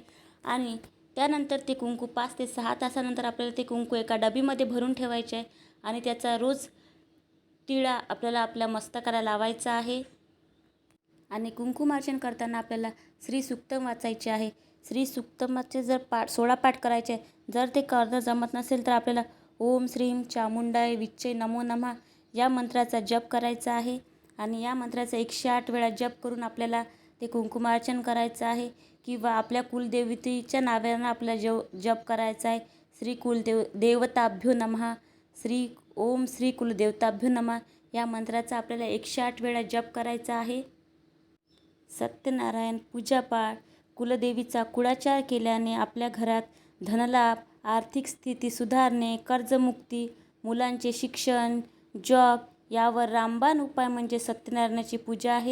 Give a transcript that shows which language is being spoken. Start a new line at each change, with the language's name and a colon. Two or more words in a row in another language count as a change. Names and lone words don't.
Marathi: आणि त्यानंतर ते कुंकू 5 ते 6 तासानंतर आपल्याला ते कुंकू एका डबीमध्ये भरून ठेवायचे आहे. आणि त्याचा रोज टिळा आपल्याला आपल्या मस्तकाला लावायचा आहे. आणि कुंकुमार्जन करताना आपल्याला श्री सुक्तम वाचायचे आहे. श्री सुक्तमाचे 16 पाठ करायचे आहे. जर ते करणं जमत नसेल तर आपल्याला
Sanskrit: ओम श्रीम चामुंडाय विच्चे नमो नमः
Marathi: या मंत्राचा जप करायचा आहे. आणि या मंत्राचा 108 वेळा जप करून आपल्याला ते कुंकुमार्चन करायचं आहे. किंवा आपल्या कुलदेवतेच्या नावानं आपल्याला जप करायचा आहे.
Sanskrit: श्री देवताभ्यो नमः, ओम श्री कुलदेवताभ्यो नमः
Marathi: या मंत्राचा आपल्याला 108 वेळा जप करायचा आहे. सत्यनारायण पूजापाठ, कुलदेवीचा कुळाचार केल्याने आपल्या घरात धनलाभ, आर्थिक स्थिती सुधारणे, कर्जमुक्ती, मुलांचे शिक्षण, जॉब यावर रामबाण उपाय म्हणजे सत्यनारायणाची पूजा आहे.